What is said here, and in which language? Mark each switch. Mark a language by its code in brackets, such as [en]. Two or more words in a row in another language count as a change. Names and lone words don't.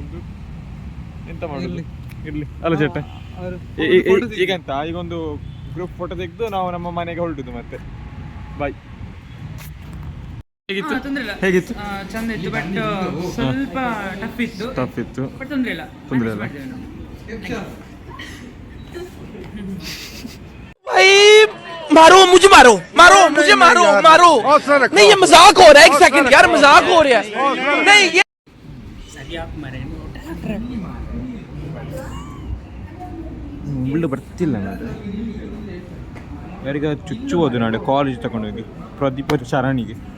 [kn] ಒಂದು ಎಂತ ಮಾಡುದು, ಇರ್ಲಿ ಅಲ್ಲ ಚೇಟ. ಈಗಂತ ಈಗೊಂದು ಗ್ರೂಪ್ ಫೋಟೋ ತೆಗೆದು ನಾವು ನಮ್ಮ ಮನೆಗೆ ಹೊರಡುದು ಮತ್ತೆ. ಬಾಯ್. ಹೇಗಿತ್ತು? ಚಂದ ಇತ್ತು, ಬಟ್ ಸ್ವಲ್ಪ ಟಫ್ ಇತ್ತು, ಬಟ್ ತೊಂದ್ರೆ ಇಲ್ಲ. [hi] मारो मुझे, मारो नहीं, ये मजाक हो रहा है. 1 सेकंड यार, मजाक हो रहा है. नहीं ये [kn] ಮುಳ್ಳು ಬರ್ತಿಲ್ಲ ನಾನು. ಯಾರಿಗ ಚುಚ್ಚುವುದು ನಾಳೆ ಕಾಲೇಜ್ ತಗೊಂಡೋಗಿ ಪ್ರದೀಪ ಶರಣಿಗೆ.